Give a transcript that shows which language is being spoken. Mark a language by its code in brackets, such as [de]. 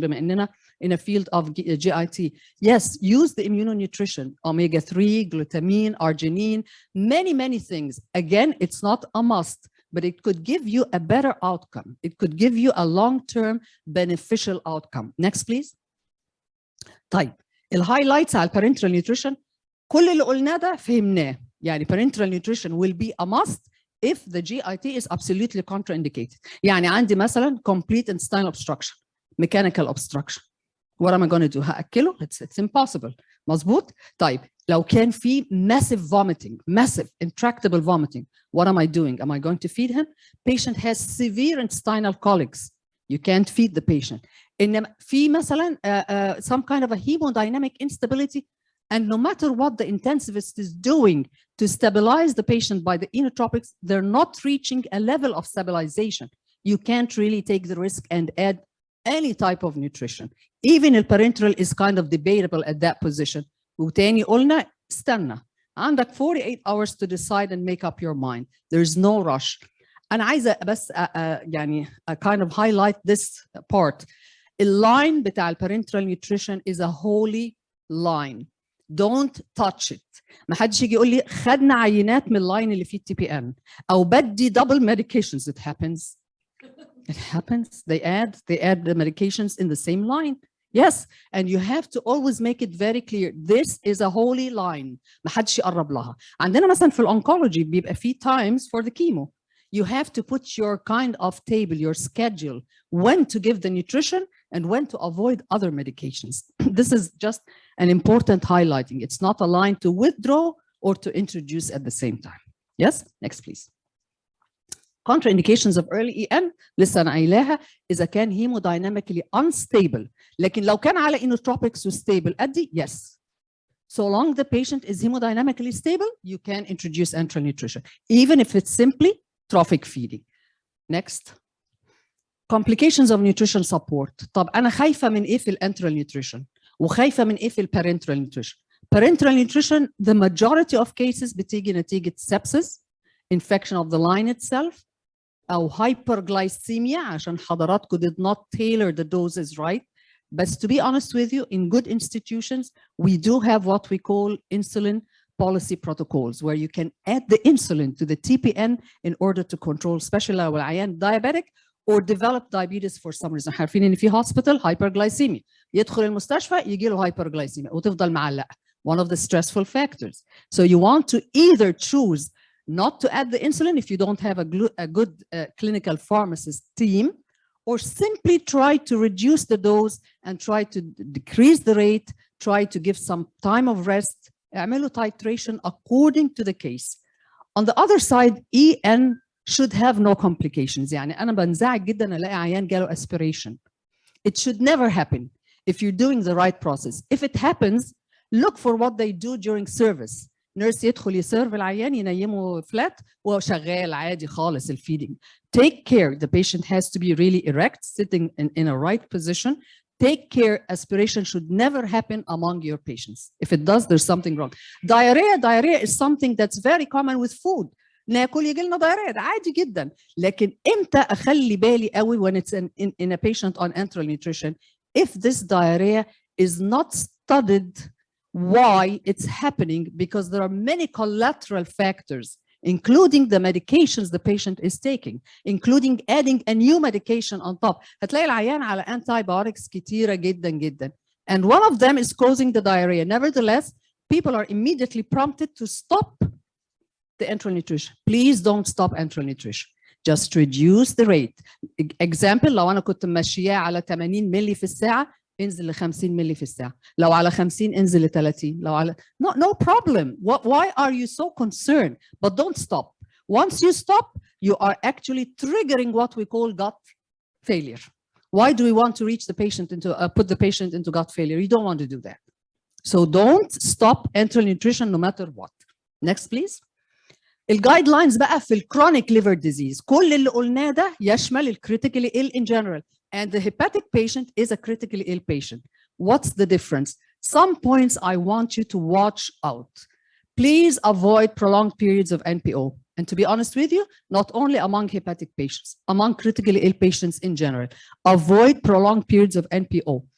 [ar] بما إننا [en] in a field of GIT. Yes, use the Immuno Nutrition, omega-3, glutamine, arginine, many things. Again, it's not a must, but it could give you a better outcome. It could give you a long-term beneficial outcome. Next, please. [ar] طيب الهايلايتس على parenteral nutrition كل اللي قلناه ده فهمناه. يعني [en] parenteral nutrition will be a must if the GIT is absolutely contraindicated. [ar] يعني عندي مثلا [en] complete intestinal obstruction, mechanical obstruction. What am I going to do? [ar] هأكله? [en] It's impossible. [ar] مظبوط؟ طيب لو كان في [en] massive vomiting, massive intractable vomiting, what am I doing? Am I going to feed him? Patient has severe intestinal colics. You can't feed the patient. [ar] إنما في مثلا [en] some kind of a hemodynamic instability, and no matter what the intensivist is doing to stabilize the patient by the inotropics, they're not reaching a level of stabilization. You can't really take the risk and add any type of nutrition. Even the parenteral is kind of debatable at that position. [ar] وتاني قلنا استنى. عندك [en] 48 hours to decide and make up your mind. There's no rush. [ar] أنا عايزة بس يعني [en] kind of highlight this part. [ar] اللاين بتاع [en] parenteral nutrition is a holy line. Don't touch it. [ar] ما حدش يجي يقول لي خدنا عينات من اللاين اللي فيه TPN أو بدي [en] double medications. It happens. It happens. They add the medications in the same line. Yes, and you have to always make it very clear. This is a holy line. [ar] ما حدش يقرب لها. عندنا مثلا في الأونكولوجي بيبقى فيه [en] times for the chemo. You have to put your kind of table, your schedule, when to give the nutrition and when to avoid other medications. This is just an important highlighting. It's not a line to withdraw or to introduce at the same time. Yes, next please. Contraindications of early EM [ar] لسه أنا قايلاها إذا كان [en] hemodynamically unstable. [ar] لكن لو كان على inotropics stable أدي yes. [en] So long the patient is hemodynamically stable, you can introduce enteral nutrition, even if it's simply trophic feeding. Next. Complications of nutrition support. [ar] طب أنا خايفة من إيه في الانteral nutrition وخايفة من إيه في parenteral nutrition. [en] Parenteral nutrition, the majority of cases [ar] بتيجي نتيجة [en] sepsis, infection of the line itself, أو hyperglycemia [ar] عشان حضراتكم [en] did not tailor the doses right. But to be honest with you, in good institutions, we do have what we call insulin policy protocols, where you can add the insulin to the TPN in order to control, especially [ar] لو العيان [en] diabetic or develop diabetes for some reason. [ar] عارفين إن في hospital hyperglycemia. يدخل المستشفى يجي له hyperglycemia وتفضل معلقة. [en] One of the stressful factors. So you want to either choose not to add the insulin if you don't have a good clinical pharmacist team, or simply try to reduce the dose and try to decrease the rate, try to give some time of rest, [ar] اعملوا [en] titration according to the case. On the other side, EN should have no complications. [ar] يعني أنا بنزعج جدا ألاقي عيان جاله aspiration. [en] It should never happen if you're doing the right process. If it happens, look for what they do during service. [ar] Nurse يدخل يسيرف العيان ينيمه flat وشغال عادي خالص الفيدing. [en] Take care. The patient has to be really erect, sitting in a right position. Take care. Aspiration should never happen among your patients. If it does, there's something wrong. Diarrhea is something that's very common with food. [ar] ناكل يجي لنا diarrhea ده عادي جدا. لكن امتى اخلي بالي قوي [en] when it's in a patient on enteral nutrition if this diarrhea is not studied why it's happening, because there are many collateral factors, including the medications the patient is taking, including adding a new medication on top. [ar] هتلاقي العيان على antibiotics كتيرة جدا جدا. [en] And one of them is causing the diarrhea. Nevertheless, people are immediately prompted to stop the enteral nutrition. Please don't stop enteral nutrition. Just reduce the rate. [ar] Example, لو أنا كنت ماشياه على 80 ملي في الساعة انزل ل 50 ملي في الساعة. لو على 50 انزل ل 30. لو على [en] no problem. Why are you so concerned? But don't stop. Once you stop, you are actually triggering what we call gut failure. Why do we want to reach the patient into put the patient into gut failure? You don't want to do that. So don't stop enteral nutrition no matter what. Next, please. [ar] الجايدلاينز بقى في الكرونيك liver disease. كل اللي قلناه ده يشمل الكريتيكالي [en] ill in general. And the hepatic patient is a critically ill patient. What's the difference? Some points I want you to watch out. Please avoid prolonged periods of NPO. And to be honest with you, not only among hepatic patients, among critically ill patients in general, avoid prolonged periods of NPO.